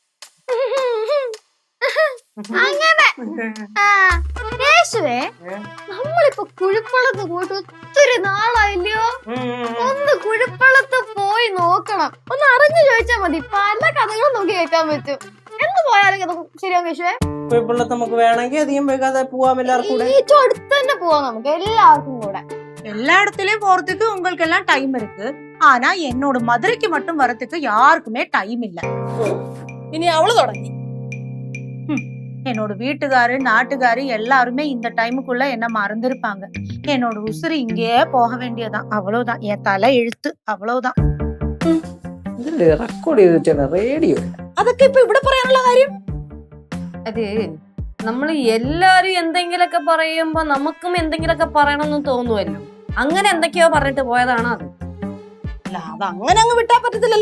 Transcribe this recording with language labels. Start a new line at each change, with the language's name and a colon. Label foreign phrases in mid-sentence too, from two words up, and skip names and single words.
Malayalam: അങ്ങനെ യേശുവേ, നമ്മളിപ്പോ കുഴിപ്പള്ളത്ത് പോയിട്ട് ഒത്തിരി നാളായില്ലയോ? ഒന്ന് കുഴിപ്പള്ളത്ത് പോയി നോക്കണം. ഒന്ന് അറിഞ്ഞു ചോദിച്ചാൽ മതി, പല കഥകളും നമുക്ക് കേൾക്കാൻ പറ്റും. എന്ന് പോയാലും ശരിയാവും യേശുവേ. കുഴിപ്പള്ളത്ത് നമുക്ക് വേണമെങ്കിൽ അധികം വൈകാതെ പോവാം. എല്ലാവർക്കും കൂടെ അടുത്ത് തന്നെ പോവാം നമുക്ക് എല്ലാവർക്കും കൂടെ.
Tamil: எல்லா இடத்துலயும் போறதுக்கு உங்களுக்கு எல்லாம் டைம் இருக்கு. ஆனா என்னோட மதுரைக்கு மட்டும் வரதுக்கு யாருக்குமே டைம் இல்ல.
Malayalam: ഇനി അവള് തുടങ്ങി.
Tamil: என்னோட வீட்டுக்காரு நாட்டுக்காரு எல்லாருமே இந்த டைமுக்குள்ள என்ன மறந்துருப்பாங்க. என்னோட உசுறு இங்கேயே போக வேண்டியதான். அவ்வளவுதான், என் தலை எழுத்து. அவ்வளவுதான்.
Malayalam: റെക്കോർഡ് ചെയ്തിട്ടാണ് റേഡിയോ. അതൊക്കെ ഇപ്പൊ ഇവിടെ പറയാനുള്ള കാര്യം. അത് നമ്മള് എല്ലാരും എന്തെങ്കിലൊക്കെ പറയുമ്പോ നമുക്കും എന്തെങ്കിലൊക്കെ പറയണമെന്ന് തോന്നുവല്ലോ. അങ്ങനെ എന്തൊക്കെയോ പറഞ്ഞിട്ട് പോയതാണ് അത്. അല്ല അത് അങ്ങനെ അങ്ങ് വിട്ടാ പറ്റത്തില്ലല്ലോ.